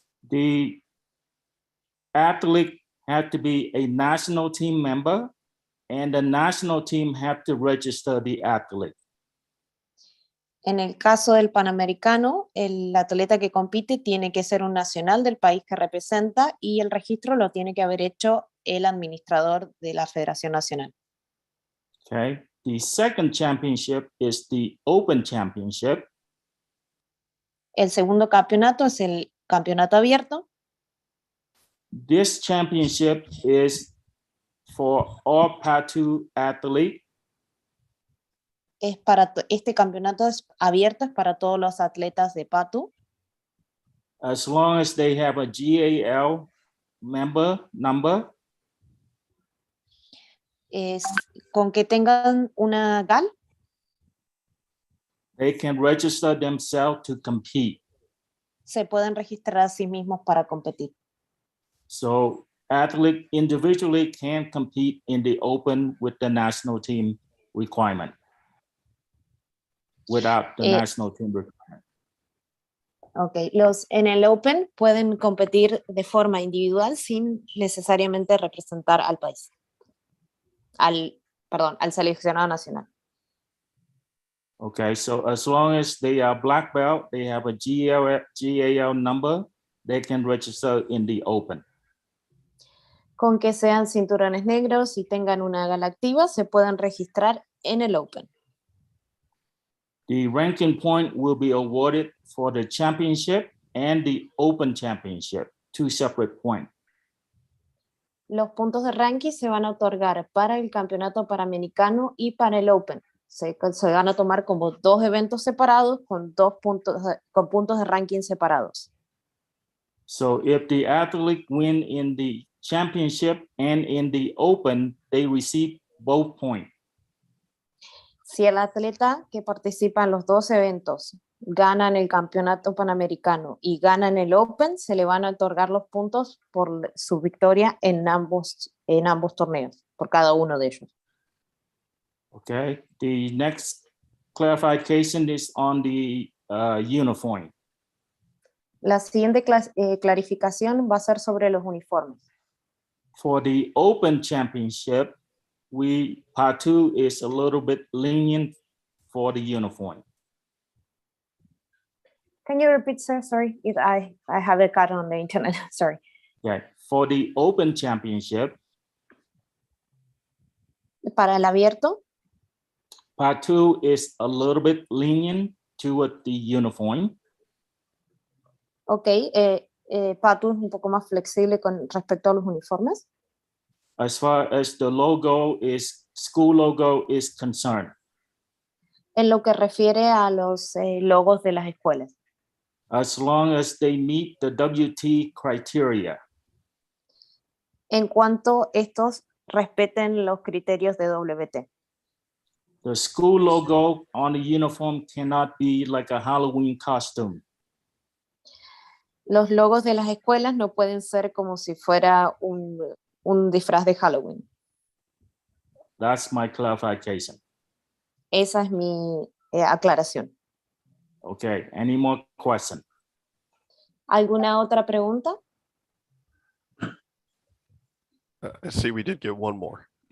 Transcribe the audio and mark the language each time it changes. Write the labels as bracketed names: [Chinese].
[English] The athlete had to be a national team member, and the national team had to register the athlete. [Spanish] en el caso del panamericano, el atleta que compite tiene que ser un nacional del país que representa y el registro lo tiene que haber hecho el administrador de la Federación Nacional. [English] Okay. The second championship is the Open Championship. [Spanish] El segundo campeonato es el campeonato abierto. [English] This championship is for all Part 2 athletes. [Spanish] Este campeonato es abierto, es para todos los atletas de PATU, [English] As long as they have a GAL member number, [Spanish] es con que tengan una GAL, [English] they can register themselves to compete. [Spanish] se pueden registrar a sí mismos para competir. [English] So athlete individually can compete in the open with the national team requirement without the national team requirement. [Spanish] Ok, en el Open pueden competir de forma individual sin necesariamente representar al país, al seleccionado nacional. [English] Okay, so as long as they are black belt, they have a GAL number, they can register in the open. [Spanish] Con que sean cinturones negros y tengan una GAL activa, se pueden registrar en el Open. [English] The ranking point will be awarded for the championship and the open championship, 2 separate points. [Spanish] Los puntos de ranking se van a otorgar para el campeonato panamericano y para el Open. Se van a tomar como dos eventos separados con puntos de ranking separados. [English] So if the athlete win in the championship and in the open, they receive both points. [Spanish] Si el atleta que participa en los dos eventos gana en el campeonato panamericano y gana en el Open, se le van a otorgar los puntos por su victoria en ambos torneos, por cada uno de ellos. [English] Okay, the next clarification is on the uniform. [Spanish] La siguiente clarificación va a ser sobre los uniformes. [English] For the open championship, part 2 is a little bit lenient for the uniform. Can you repeat, sir? Sorry, I have a cut on the internet. Sorry. Okay, for the open championship, [Spanish] Para el abierto, [English] part 2 is a little bit lenient toward the uniform. [Spanish] Ok, Patu es un poco más flexible con respecto a los uniformes. [English] As far as the logo is, school logo is concerned, [Spanish] En lo que refiere a los logos de las escuelas. [English] as long as they meet the WT criteria. [Spanish] En cuanto estos respeten los criterios de WT. [English] The school logo on the uniform cannot be like a Halloween costume. [Spanish] Los logos de las escuelas no pueden ser como si fuera un disfraz de Halloween. [English] That's my clarification. [Spanish] Esa es mi aclaración. [English] Okay, any more question? [Spanish] ¿Alguna otra pregunta? [English] I see we did get one more.